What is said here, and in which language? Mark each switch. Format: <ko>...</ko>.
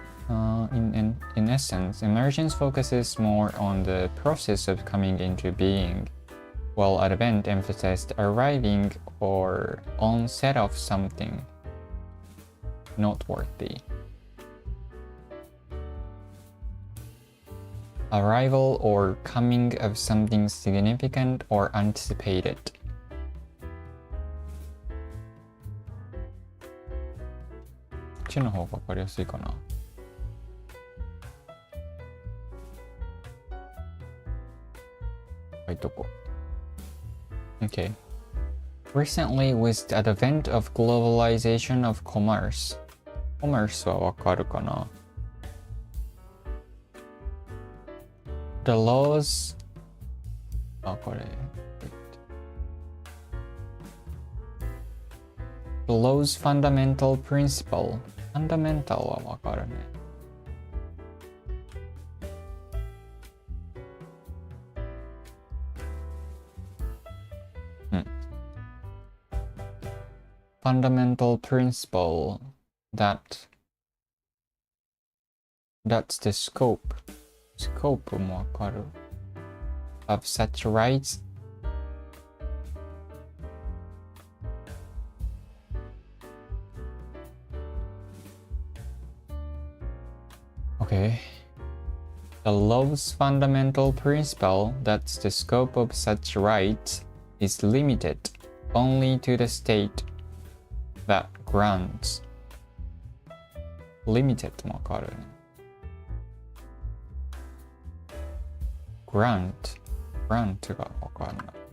<en>In essence, emergence focuses more on the process of coming into being, while Advent emphasized arriving or onset of something noteworthy. Arrival or coming of something significant or anticipated.</en> <ja>こっちの方がわかりやすいかな。書いとこう。Okay.</ja> <en>Recently, with the advent of globalization of commerce.</en> <ja>Commerce はわかるかな。</ja> <en>The laws これ The law's fundamental principle Fundamental</en> <ja>はわかるね。</ja> <en>Fundamental principle that's the scope</en> <ja>もわかる</ja> <en>of such rights Okay. The law's fundamental principle that's the scope of such rights is limited only to the state that grants.</en> <ja>Limited もわかるね。 Grant がわかんない。</ja>